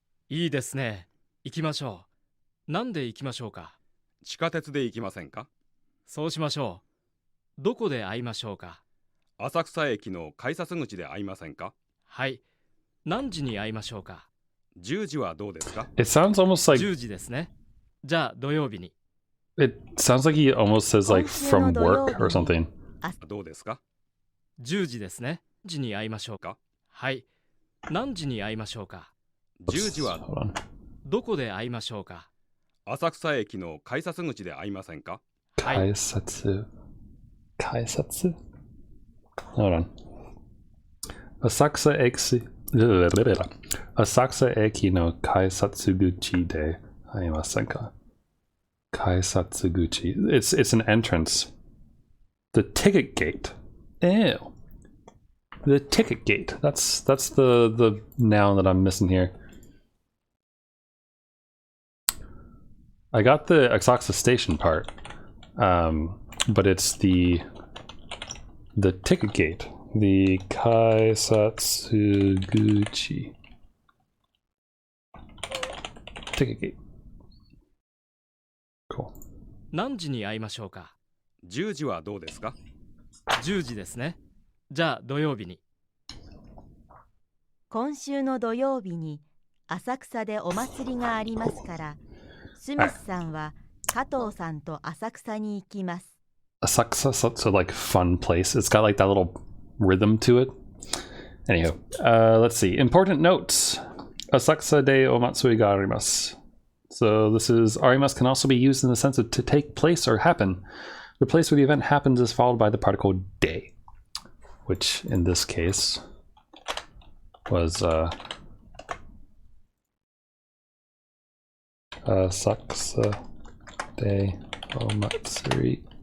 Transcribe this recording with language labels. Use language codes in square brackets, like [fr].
[ja] いいですね。行きましょう。なんで行きましょうか。地下鉄で行きませんか？そうしましょう。どこで会いましょうか。浅草駅の改札口で会いませんか？はい。何時に会いましょうか。 10時はどうですか？ [en] It sounds almost like [ja] 10時ですね。じゃあ土曜日に。 [en] it sounds like he almost says like from work or something. [ja] どうですか？ 10時ですね。時に会いましょうか。はい。何時に会いましょうか。 10時は [en] Hold on. [ja] どこで会いましょうか。浅草駅の改札口で会いませんか？はい。 [en] Kaisatsu. Kaisatsu? Hold on. [ja] Asakusa eki. Asakusa eki no kaisatsuguchi de aimasen ka? [en] Kaisatsuguchi. It's an entrance. The ticket gate. Ew. The ticket gate. That's the noun that I'm missing here. I got the Asakusa station part, but it's the ticket gate, the Kaisatsuguchi ticket gate. Cool. [ja] 何時に会いましょうか。 10時はどうですか？ 10時ですね。じゃあ土曜日に。今週の土曜日に浅草でお祭りがありますから、スミスさんは加藤さんと浅草に行きます。 [en] Asakusa, so like fun place. It's got like that little rhythm to it. Anywho, let's see. Important notes. [ja] Asakusa de omatsuri ga arimasu. [en] So this is arimasu can also be used in the sense of to take place or happen. The place where the event happens is followed by the particle de, which in this case was [ja] Asakusa de omatsuri.